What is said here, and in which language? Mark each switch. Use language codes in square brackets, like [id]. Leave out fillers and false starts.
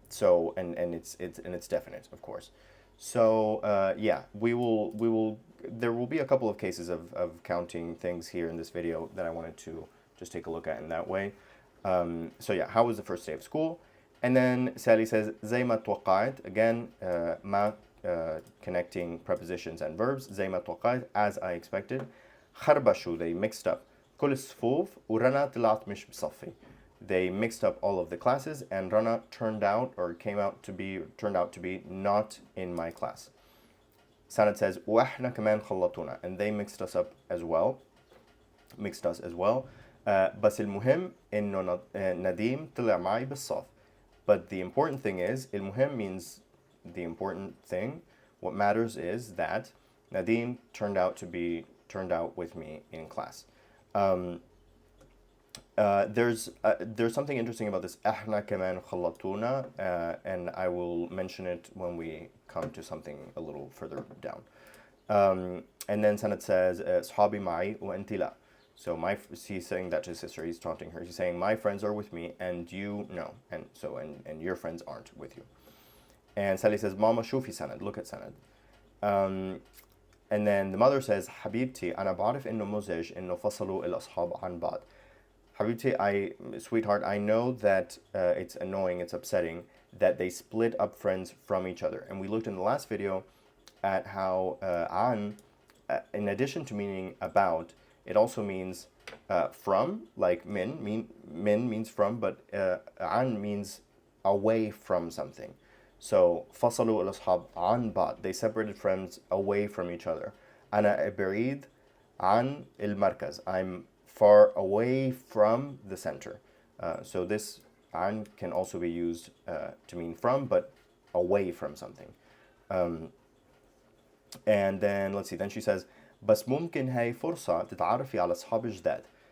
[en] It's definite, of course. So there will be a couple of cases of counting things here in this video that I wanted to just take a look at in that way. How was the first day of school? And then Sally says [ar] زي ما توقعت. [en] Again, ما connecting prepositions and verbs. [ar] زي ما توقعت, [en] as I expected. [ar] خربشوا, [en] they mixed up. [ar] كل الصفوف ورنا طلعت مش بصفي. [en] They mixed up all of the classes, and Rana turned out to be not in my class. Sanad says [ar] وإحنا كمان خلطونا, [en] and they mixed us as well. [ar] بس المهم إنه نديم طلع معي بالصف. [en] But the important thing is, [ar] المهم [en] means the important thing. What matters is that Nadim turned out with me in class. There's something interesting about this [ar] احنا كمان خلطونا, [en] and I will mention it when we come to something a little further down. And then Sanad says [ar] صحابي معي وأنت لا. [en] So he's saying that to his sister. He's taunting her. He's saying my friends are with me and you no, and your friends aren't with you. And Sally says Mama [ar] شوفي [en] Sanad, look at Sanad. And then the mother says [ar] حبيبتي أنا بعرف إنه مزعج إنه فصلوا الأصحاب عن بعض. [en] Habibti, sweetheart, I know that it's annoying, it's upsetting that they split up friends from each other. And we looked in the last video at how an, in addition to meaning about, it also means from, like min means from, but an means away from something. So [ar] فصلوا الأصحاب عن بعض, [en] they separated friends away from each other. [ar] أنا بعيد عن المركز, [en] I'm far away from the center. So this an can also be used to mean from, but away from something. And then let's see, then she says [ar] بس ممكن هاي فرصة تتعرفي على أصحاب جداد.